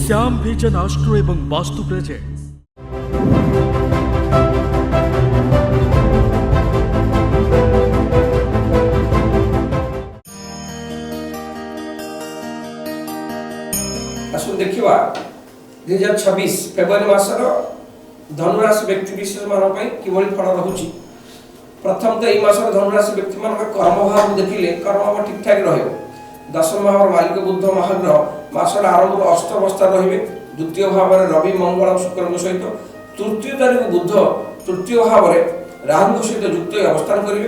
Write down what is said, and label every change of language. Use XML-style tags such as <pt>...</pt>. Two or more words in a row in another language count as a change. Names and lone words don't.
<or>ଶ୍ୟାମ ଭିଜନ ଅଷ୍ଟ୍ରୋ ଏବଂ ବାସ୍ତୁ ପ୍ରେଜେଣ୍ଟସ୍। ଆସୁନ ଦେଖିବା 2026 ଫେବୃଆରୀ ମାସର ଧନୁରାଶି ବ୍ୟକ୍ତି ବିଶେଷ ମାନଙ୍କ ପାଇଁ କିଭଳି ଫଳ ରହୁଛି। ପ୍ରଥମ ତ ଏହି ମାସର ଧନୁରାଶି ବ୍ୟକ୍ତି ମାନଙ୍କ କର୍ମ ଭାବ ଦେଖିଲେ କର୍ମ ଭାବ ଠିକ ଠାକ ରହିବ। ଦଶମ ଭାବର ମାଲିକ ବୁଧ ମହାଗ୍ରହ ମାସର ଆରମ୍ଭରୁ ଅଷ୍ଟ ଅବସ୍ଥାରେ ରହିବେ। ଦ୍ୱିତୀୟ ଭାବରେ ରବି ମଙ୍ଗଳ ଶୁକ୍ରଙ୍କ ସହିତ, ତୃତୀୟ ତାରିଖ ବୁଧ ତୃତୀୟ ଭାବରେ ରାହୁଙ୍କ ସହିତ ଯୁକ୍ତ ଅବସ୍ଥାନ କରିବେ।</or>